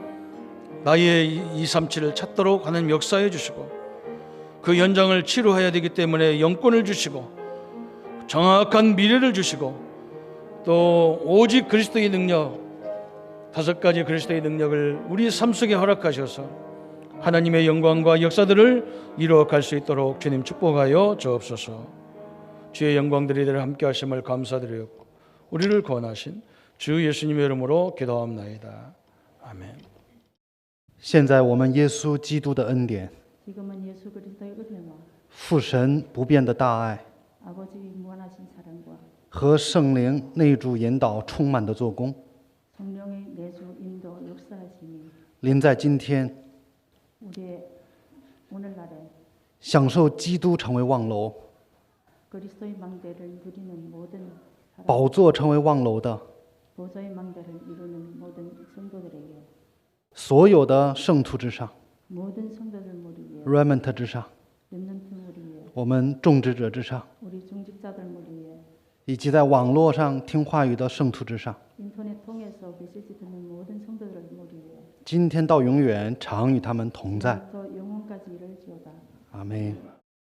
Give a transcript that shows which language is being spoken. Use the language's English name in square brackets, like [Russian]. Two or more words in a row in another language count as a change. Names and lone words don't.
[Korean] 나의 237을 찾도록 하나님 역사해 주시고 그 현장을 치료해야 되기 때문에 영권을 주시고 정확한 미래를 주시고 또 오직 그리스도의 능력 5가지 그리스도의 능력을 우리 삶 속에 허락하셔서 하나님의 영광과 역사들을 이루어갈 수 있도록 주님 축복하여 주옵소서. 주의 영광들이 함께 하심을 감사드리옵고 우리를 구원하신 주 예수님의 이름으로 기도합나이다. 아멘. [Chinese] 现在我们耶稣基督的恩典 [Korean] 지금은 예수 그리스도의 은혜와 [Chinese] 父神不变的大爱 [Korean] 아버지 무한하신 사랑과 [Chinese] 和圣灵内住引导充满的做工 [Korean] 성령의 내주 인도 역사하심이 [Chinese] 临在今天 [Korean] 우리의 오늘날에 [Chinese] 享受基督成为望楼 [Korean] 그리스도의 망대를 누리는 모든 사람, [Chinese] 宝座成为望楼的 [Korean] 보좌의 망대를 이루는 모든 성도들에게 [Chinese] 所有的圣徒之上 [Korean] 모든 성도들 무리 위에 [Chinese] remnant 之上 [Korean] 렘넌트 무리 위에 [Chinese] 我们种植者之上 [Korean] 우리 중직자들 무리 위에 [Chinese] 以及在网络上听话语的圣徒之上 [Korean] 인터넷 통해서 메시지 듣는 모든 성도들 무리 위에 [Chinese] 今天到永远常与他们同在 [Korean] 또 영원까지 이룰지어다. 아멘.